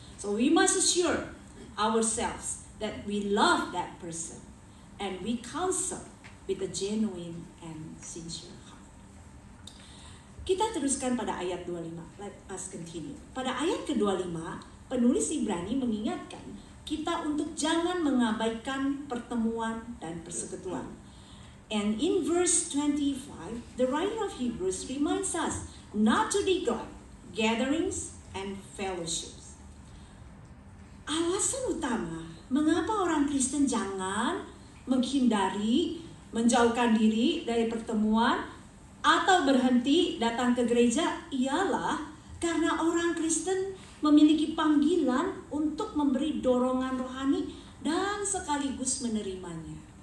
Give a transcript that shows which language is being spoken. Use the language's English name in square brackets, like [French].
[English] So we must assure ourselves that we love that person and we counsel with a genuine and sincere heart. [Indonesian] Kita teruskan pada ayat 25. [English] Let us continue. [Indonesian] Pada ayat ke-25, penulis Ibrani mengingatkan kita untuk jangan mengabaikan pertemuan dan persekutuan. [English] And in verse 25, the writer of Hebrews reminds us not to neglect gatherings and fellowships. [Indonesian] Alasan utama mengapa orang Kristen jangan menghindari, menjauhkan diri dari pertemuan atau berhenti datang ke gereja ialah karena orang Kristen memiliki panggilan untuk memberi dorongan rohani dan sekaligus menerimanya.